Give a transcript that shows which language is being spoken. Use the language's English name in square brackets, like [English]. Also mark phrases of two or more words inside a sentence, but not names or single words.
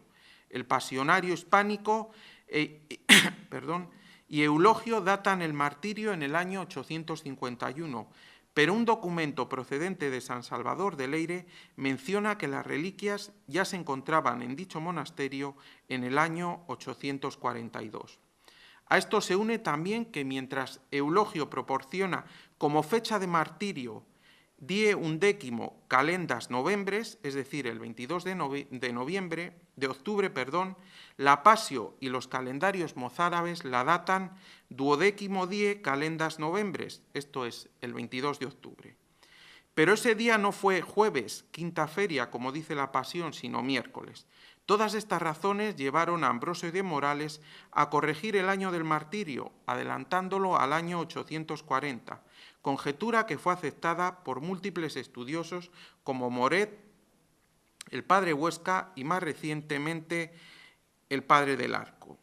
[Spanish] El pasionario hispánico y Eulogio datan el martirio en el año 851, pero un documento procedente de San Salvador de Leyre menciona que las reliquias ya se encontraban en dicho monasterio en el año 842. A esto se une también que mientras Eulogio proporciona como fecha de martirio 10 calendas novembres, es decir, el 22 de octubre, la Pasio y los calendarios mozárabes la datan 12 calendas novembres, esto es, el 22 de octubre. Pero ese día no fue jueves, quinta feria, como dice la Pasión, sino miércoles. Todas estas razones llevaron a Ambrosio de Morales a corregir el año del martirio, adelantándolo al año 840, conjetura que fue aceptada por múltiples estudiosos como Moret, el padre Huesca y más recientemente el padre del Arco.